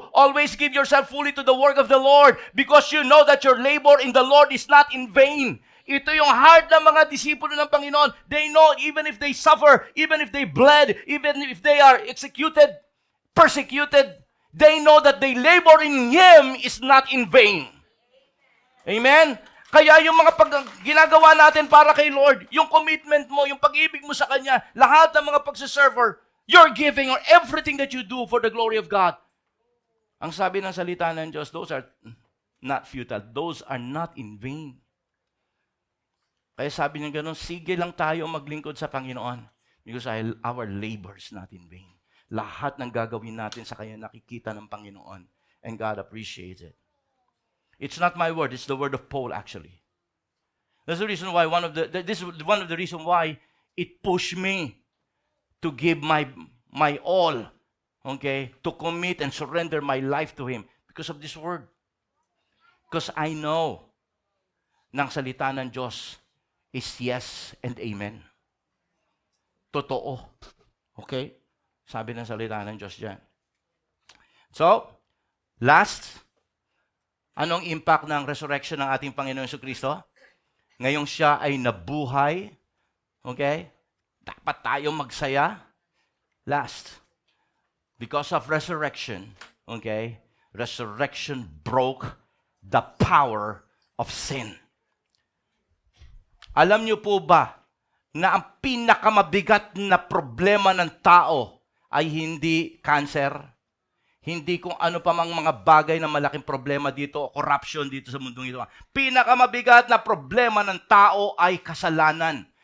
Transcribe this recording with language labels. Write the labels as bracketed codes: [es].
[en] Always give yourself fully to the work of the Lord, because you know that your labor in the Lord is not in vain. [tl] Ito yung heart ng mga disipulo ng Panginoon. [en] They know even if they suffer, even if they bled, even if they are executed, persecuted, they know that they labor in Him is not in vain. [tl] Amen? Kaya yung mga ginagawa natin para kay Lord, yung commitment mo, yung pag-ibig mo sa Kanya, lahat ng mga pagsiserver, [en] you're giving or everything that you do for the glory of God. [tl] Ang sabi ng salita ng Diyos, [en] those are not futile. Those are not in vain. [tl] Kaya sabi niya gano'n, sige lang tayo maglingkod sa Panginoon [en] because our labor is not in vain. [tl] Lahat ng gagawin natin sa Kanya nakikita ng Panginoon, [en] and God appreciates it. It's not my word, it's the word of Paul actually. That's the reason why this is one of the reasons why it pushed me to give my all, okay, to commit and surrender my life to Him because of this word. Because I know [tl] ng salita ng Diyos [en] is yes and amen. Totoo. Okay? [tl] Sabi ng salita ng Diyos dyan. So, last, anong impact ng resurrection ng ating Panginoon Jesucristo? Ngayong siya ay nabuhay, okay? Dapat tayo magsaya. [en] Last, because of resurrection, okay? Resurrection broke the power of sin. [tl] Alam niyo po ba na ang pinakamabigat na problema ng tao ay hindi cancer? Hindi kung ano pa mang mga bagay na malaking problema dito, corruption dito sa mundong ito. Pinakamabigat na problema ng tao ay kasalanan.